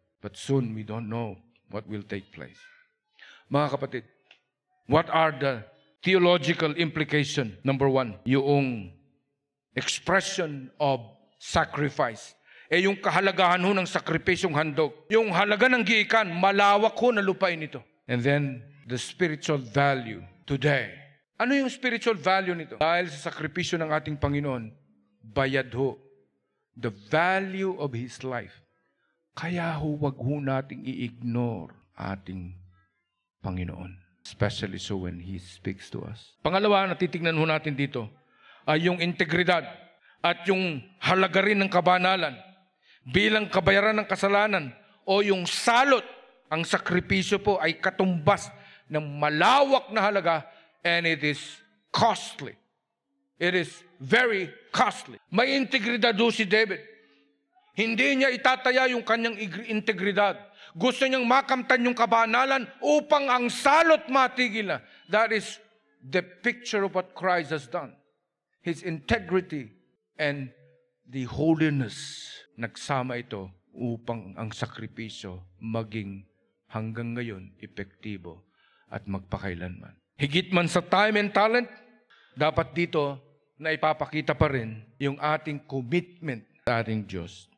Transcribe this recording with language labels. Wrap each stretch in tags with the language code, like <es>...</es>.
<en>But soon, we don't know what will take place.</en> <tl>Mga kapatid,</tl> <en>what are the theological implication? Number 1, yung expression of sacrifice.</en> <tl>Yung kahalagahan ho ng sakripisyong handog. Yung halaga ng giikan, malawak ho na lupain ito.</tl> <en>And then, the spiritual value today.</en> <tl>Ano yung spiritual value nito? Dahil sa sakripisyo ng ating Panginoon, bayad ho.</tl> <en>The value of His life.</en> <tl>Kaya ho, wag ho nating i-ignore ating Panginoon.</tl> <en>Especially so when He speaks to us.</en> <tl>Pangalawa, natitignan ho natin dito, ay yung integridad at yung halaga rin ng kabanalan bilang kabayaran ng kasalanan o yung salot. Ang sakripisyo po ay katumbas ng malawak na halaga</tl> <en>and it is costly. It is very costly.</en> <tl>May integridad do si David. Hindi niya itataya yung kanyang integridad. Gusto niyang makamtan yung kabanalan upang ang salot matigil na.</tl> <en>That is the picture of what Christ has done. His integrity and the holiness.</en> <tl>Nagsama ito upang ang sakripisyo maging hanggang ngayon epektibo at magpakailanman. Higit man sa time and talent, dapat dito na ipapakita pa rin yung ating commitment sa ating Diyos.</tl>